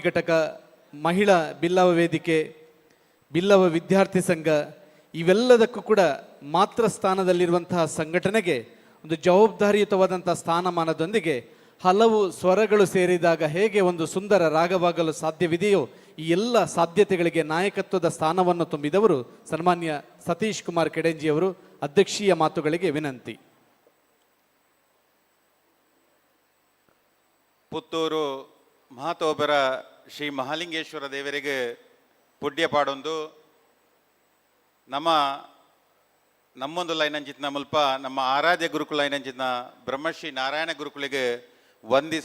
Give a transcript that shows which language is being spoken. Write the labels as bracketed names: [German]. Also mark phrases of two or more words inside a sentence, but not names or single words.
[Kannada] ಘಟಕ, ಮಹಿಳಾ ಬಿಲ್ಲವ ವೇದಿಕೆ, ಬಿಲ್ಲವ ವಿದ್ಯಾರ್ಥಿ ಸಂಘ, ಇವೆಲ್ಲದಕ್ಕೂ ಕೂಡ ಮಾತ್ರ ಸ್ಥಾನದಲ್ಲಿರುವಂತಹ ಸಂಘಟನೆಗೆ ಒಂದು ಜವಾಬ್ದಾರಿಯುತವಾದಂಥ ಸ್ಥಾನಮಾನದೊಂದಿಗೆ ಹಲವು ಸ್ವರಗಳು ಸೇರಿದಾಗ ಹೇಗೆ ಒಂದು ಸುಂದರ ರಾಗವಾಗಲು ಸಾಧ್ಯವಿದೆಯೋ ಈ ಎಲ್ಲ ಸಾಧ್ಯತೆಗಳಿಗೆ ನಾಯಕತ್ವದ ಸ್ಥಾನವನ್ನು ತುಂಬಿದವರು ಸನ್ಮಾನ್ಯ ಸತೀಶ್ ಕುಮಾರ್ ಕೆಡೆಂಜಿಯವರು. ಅಧ್ಯಕ್ಷೀಯ ಮಾತುಗಳಿಗೆ ವಿನಂತಿ. [Tulu] ಪುತ್ತೂರು ಮಹಾತೋಬರ ಶ್ರೀ ಮಹಾಲಿಂಗೇಶ್ವರ ದೇವರಿಗೆ ಪುಡ್ಯ ಪಾಡೊಂದು ನಮ್ಮೊಂದು ಲೈನಂಚಿತ್ನ ಮುಲ್ಪ ನಮ್ಮ ಆರಾಧ್ಯ ಗುರುಕುಲ ಲೈನಂಚಿತ್ನ ಬ್ರಹ್ಮಶ್ರೀ ನಾರಾಯಣ ಗುರುಕುಲಿಗೆ ವಂದಿಸ